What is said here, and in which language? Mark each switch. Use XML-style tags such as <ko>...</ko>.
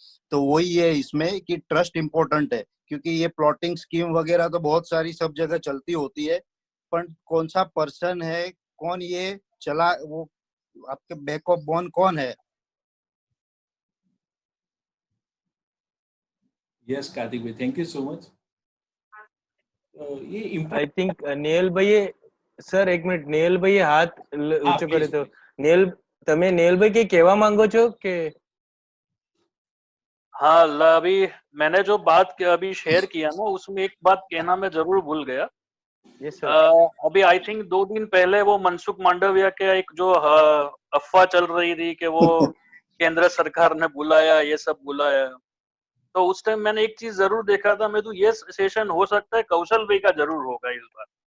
<hi>तो वही है इसमें कि ट्रस्ट इम्पोर्टेंट है, क्योंकि ये प्लॉटिंग स्कीम वगैरह तो बहुत सारी सब जगह चलती होती है, पर कौन सा पर्सन है, कौन ये चला, वो आपके बैक ऑफ बोन कौन है।</hi> <en>Yes Kartik भाई, thank you so much.</en> <hi>ये</hi> <en>I think</en> <gu>नेहल ભાઈએ સર એક મિનિટ, નેહલ ભાઈએ હાથ ઊંચો કર્યો તો નેહલ, તમે નેહલ ભાઈ કે કહેવા માંગો છો કે?</gu> <hi>हाँ, अभी मैंने जो बात अभी शेयर किया ना उसमें एक बात कहना मैं जरूर भूल गया। अभी</hi> <en>I think</en> <hi>2 दिन पहले वो मनसुख मांडविया के एक जो अफवाह चल रही थी कि वो केंद्र सरकार ने बुलाया, ये सब बुलाया, तो उस टाइम मैंने एक चीज जरूर देखा था, मैं तो ये सेशन हो सकता है कौशल भाई का जरूर होगा इस बार,</hi>